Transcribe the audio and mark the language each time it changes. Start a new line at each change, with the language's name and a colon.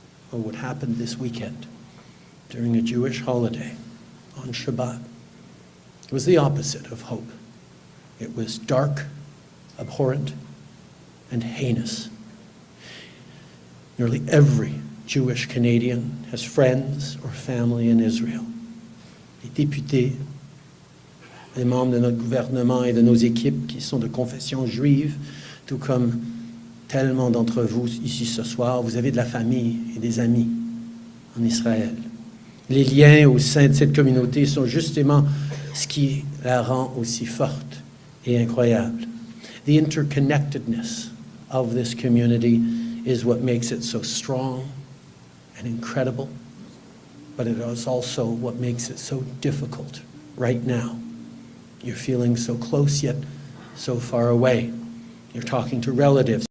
English: Well, what happened this weekend during a Jewish holiday on Shabbat was the opposite of hope. It was dark, abhorrent, and heinous. Nearly every Jewish Canadian has friends or family in Israel.
French: Les députés, les membres de notre gouvernement et de nos équipes qui sont de confession juive, tout comme tellement d'entre vous ici ce soir, vous avez de la famille et des amis en Israël. Les liens au sein de cette communauté sont justement ce qui la rend aussi forte et incroyable.
English: The interconnectedness of this community is what makes it so strong and incredible, but it is also what makes it so difficult right now. You're feeling so close yet so far away. You're talking to relatives.